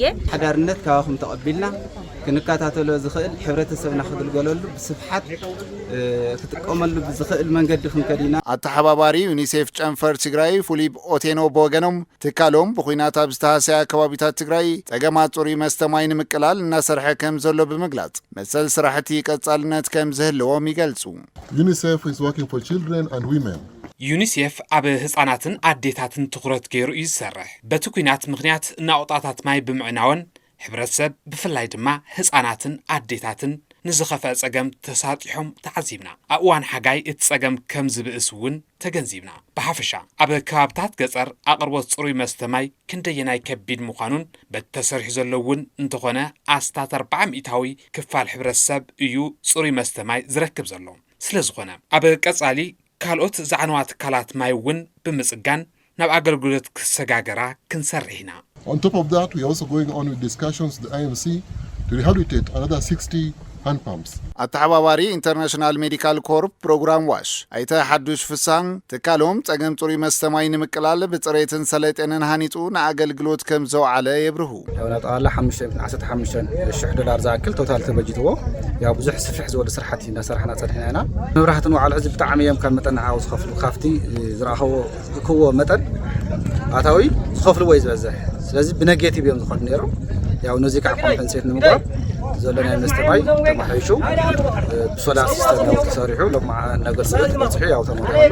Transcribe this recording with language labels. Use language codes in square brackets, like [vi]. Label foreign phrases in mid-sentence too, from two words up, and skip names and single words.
[ti] ሓዳርነት ካብኹም ተቐቢልና ክንከታተሎ ዝኽእል ሕብረተሰብና ክግልገለሉ ብስፍሓት ክትቀመሉ ብዝኽእል መንገዲ ክንከዲና ኣተሓባባሪ ዩኒሴፍ ጨንፈር ትግራይ ፊሊፕ ኦቴኖ ቦገኖም ትካሎም ብኹናት ኣብ ዝተሃሰያ ከባቢታት ትግራይ ጸገማት ጽሩይ መስተማይ ንምቅላል እናሰርሐ ከም ዘሎ ብምግላጽ መሰል ስራሕቲ ቀጻልነት ከም ዝህልዎም ይገልጹ [en] UNICEF is working for children and women [ti] ዩኒሴፍ ኣብ ህፃናትን ኣዴታትን ትኩረት ገይሩ እዩ ዝሰርሕ በቲ ኩናት ምክንያት ናውጣታት ማይ ብምዕናወን ሕብረተሰብ ብፍላይ ድማ ህፃናትን ኣዴታትን ንዝኸፈአ ጸገም ተሳጢሖም ተዓዚብና ኣብ እዋን ሓጋይ እቲ ጸገም ከም ዝብእስ እውን ተገንዚብና ብሓፈሻ ኣብ ከባብታት ገጠር ኣቅርቦት ጽሩይ መስተማይ ክንደየናይ ከቢድ ምዃኑን በቲ ተሰሪሑ ዘሎ እውን እንተኾነ ኣስታት 400 ክፋል ሕብረተሰብ እዩ ጽሩይ መስተማይ ዝረክብ ዘሎ ስለዝኾነ ኣብ ቀጻሊ ካልኦት ዛዕነዋ ትካላት ማይ እውን ብምጽጋን ናብ ኣገልግሎት ክሰጋገራ ክንሰርሕ ኢና [en] On top of that, we are also going on with discussions with the IMC to rehabilitate another 60 hand pumps. [ti] ኣተሓባባሪ ኢንተርናሽናል ሜዲካል ኮርፕ ፕሮግራም ዋሽ ኣይተ ሓዱሽ ፍሳን ትካሎም ጸገም ጽሩይ መስተማይ ንምቅላል ብጽሬትን ሰለጤንን ሃኒጹ ንኣገልግሎት ከም ዘውዓለ የብርሁ ያው ናጣላ $15,000 ዝኣክል ቶታል ተበጅትዎ ያው ብዙሕ ስፍሕ ዝበለ ስራሕቲ እናሰርሕና ጸኒሕና ኢና መብራህትን ዋዕል ሕዚ ብጣዕሚ እዮም ካብ መጠን ዓው ዝኸፍሉ ካፍቲ ዝረኸቦ ክዎ መጠን ኣታዊ ዝኸፍሉ ወይ ዝበዝሕ ስለዚህ ብነጌቲቭ እዮም ዝኸዱ ነይሮም ያው ነዚ ከዓ ኮምፐንሴት ንምግባር ዘለና መስተማይ ተማሒሹ ብሶላር ሲስተም ተሰሪሑ ለማ ነገር ስለተበጽሑ ያው ተመረቀሉ